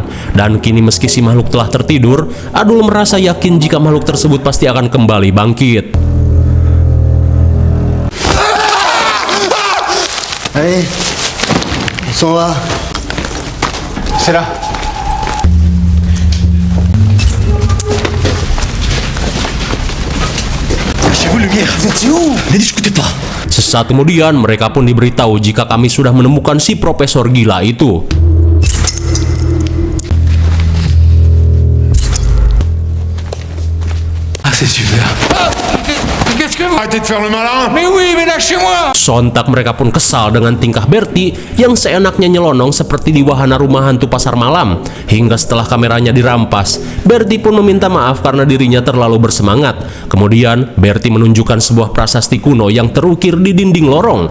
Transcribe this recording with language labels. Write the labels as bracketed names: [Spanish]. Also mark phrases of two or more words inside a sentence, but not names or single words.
[Indonesian] Dan kini meski si makhluk telah tertidur, Adul merasa yakin jika makhluk tersebut pasti akan kembali bangkit. [French] Allez, on s'en va. C'est là. Chez vous, lumière. Vous êtes où? Ne discutez pas. [Indonesian] Sesaat kemudian, mereka pun diberitahu jika kami sudah menemukan si profesor gila itu. [French] Ah, c'est super. Qu'est-ce que vous... Arrêtez de faire le malin. Mais oui, mais lâchez-moi. [Indonesian] Sontak mereka pun kesal dengan tingkah Bertie yang seenaknya nyelonong seperti di wahana rumah hantu pasar malam. Hingga setelah kameranya dirampas, Bertie pun meminta maaf karena dirinya terlalu bersemangat. Kemudian Bertie menunjukkan sebuah prasasti kuno yang terukir di dinding lorong.